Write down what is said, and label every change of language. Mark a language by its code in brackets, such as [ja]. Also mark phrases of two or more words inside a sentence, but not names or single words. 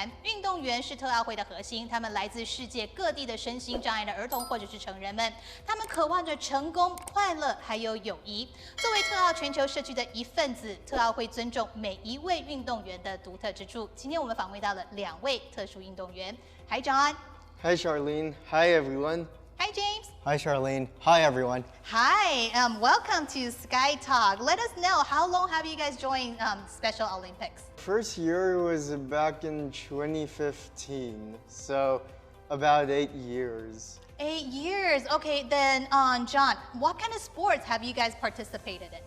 [zh] 运动员是特奥会的核心，他们来自世界各地的身心障碍的儿童或者是成人们，他们渴望着成功、快乐还有友谊。作为特奥全球社区的一份子，特奥会尊重每一位运动员的独特之处。今天我们访问到了2位特殊运动员。Hi John. [en] Hi Charlene. Hi everyone. Hi James. Hi Charlene. Hi everyone. Hi. Welcome to SkyTalk. Let us know, how long have you guys joined Special Olympics? First year was back in 2015, so about 8 years. 8 years. Okay, then John, what kind of sports have you guys participated in?